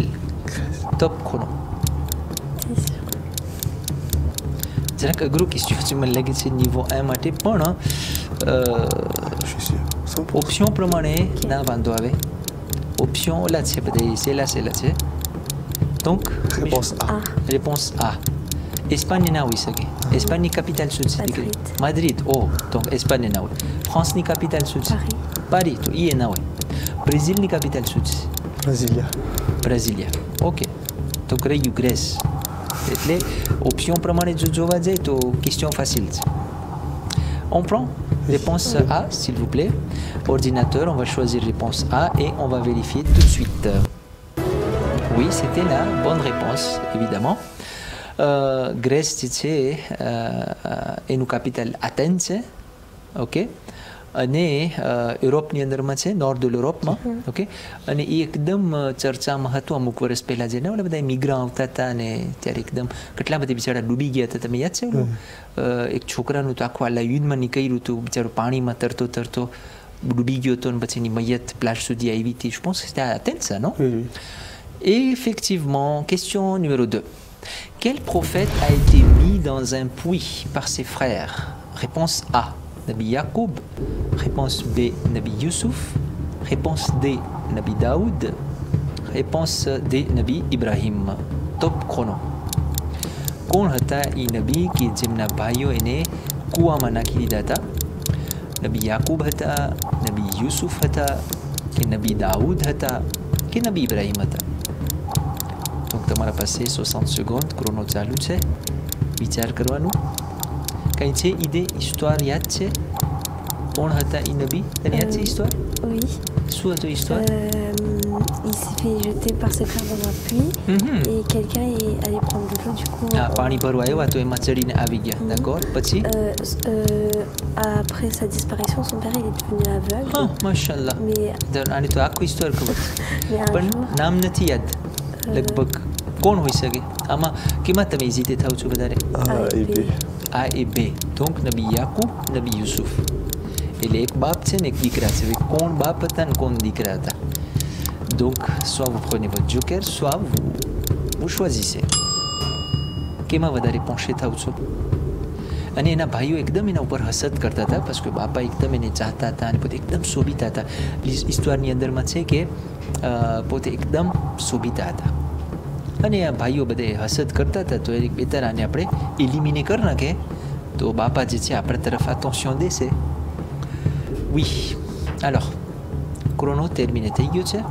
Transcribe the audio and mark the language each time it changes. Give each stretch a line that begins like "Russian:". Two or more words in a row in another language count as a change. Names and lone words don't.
French: Top chrono.
Gujarati: જરાક અઘરું ક્વેશ્ચન છે મને લાગે છે niveau 1 માટે, પણ ઓપ્શન પ્રમાણે ના વાંધો આવે. ઓપ્શન ઓલા છે બધા સહેલા છે.
French: donc réponse A.
Gujarati: Espagne ના હોઈ શકે. એસ્પાનની કેપિટલ શું છે? માદ્રિદ. ઓ, donc Espagne ના હોય. ફ્રાન્સની કેપિટલ શું છે? પારી. તો એ ના હોય. બ્રાઝિલની કેપિટલ શું છે? બ્રાઝિલિયા. બ્રાઝિલિયા. ઓકે. તો રહ્યું ગ્રેસ. એટલે ઓપ્શન પ્રમાણે જો જોવા જાય તો
French: question facile
Gujarati: છે.
French: On prend réponse A, s'il vous plaît. Ordinateur, on va choisir réponse A et on va vérifier tout de suite. Oui, c'était la bonne réponse, évidemment. Grèce, c'est
Gujarati: એનું capital Athènes છે. ઓકે. અને યુરોપની અંદરમાં છે, નોર્થ યુરોપમાં. ઓકે. અને એ એકદમ ચર્ચામાં હતું અમુક વર્ષ પહેલાં જેને ઓલા બધા મિગ્રન્ટ આવતા હતા અને ત્યારે એકદમ કેટલા બધા બિચારા ડૂબી ગયા હતા. તમે યાદ છે ઓલું એક છોકરાનું તો આખું આ લાયુનમાં નીકળ્યું હતું, બિચારો પાણીમાં તરતો તરતો ડૂબી ગયો હતો અને પછી એની મૈયત પ્લાટ સુધી આવી હતી.
French: Je pense que c'était à Athènes, ça, non? Et effectivement, question numéro 2. Quel prophète a été mis dans un puits par ses frères? Réponse A, Nabi Yaqub. Réponse B, Nabi Yusuf. Réponse D, Nabi Daoud. Réponse D, Nabi Ibrahim. Top chrono.
Gujarati: કોણ હતા એ નબી કે જેમના ભાઈઓ એને કૂવામાં નાખી દીધા હતા? નબી યાકૂબ હતા, નબી યુસુફ હતા, કે નબી દાઉદ હતા, કે નબી ઇબ્રાહિમ હતા? Donc તમારા પાસે 60 સેકન્ડ ક્રોનો ચાલુ છે. વિચાર કરવાનું. કંઈ છે
French: idée, histoire
Gujarati: યાદ છે? કોણ હતા એ નબી? તને યાદ છે histoire?
French: Oui.
Gujarati: શું હતું histoire?
French: Il s'est fait jeter par ses frères dans un puits et quelqu'un est allé prendre de l'eau, du coup...
Gujarati: Ah, પાણી ભરવા આવ્યા તો એમાં ચડીને આવી ગયા. D'accord. પછી?
French: Après sa disparition, son père il est devenu aveugle.
Gujarati: હા, માશાલ્લાહ. આની તો આખું histoire ખબર છે. પણ નામ નથી યાદ લગભગ. કોણ હોઈ શકે આમાં? કેમાં તમે હેઝિટેટ થાવ છો વધારે?
French: A et B. Donc નબી યાકૂબ, નબી યુસુફ.
Gujarati: એટલે એક બાપ છે ને એક દીકરા છે. હવે કોણ બાપ હતા ને કોણ દીકરા હતા?
French: Donc soit vous prenez votre joker, soit vous choisissez.
Gujarati: કેમાં વધારે penché થાવ છો? અને એના ભાઈઓ એકદમ એના ઉપર હસદ કરતા હતા
French: parce que
Gujarati: બાપા એકદમ એને ચાહતા હતા અને પોતે એકદમ શોભિતા હતા. હિસ્ટોરની અંદરમાં છે કે પોતે એકદમ શોભિતા હતા અને આ ભાઈઓ બધે હસદ કરતા હતા. તો એક બેતર આને આપણે એલિમિને કરી નાખે તો બાપા જે છે આપણા તરફ attention દેશે.
French: Oui. Alors, chrono terminé
Gujarati: થઈ ગયું છે.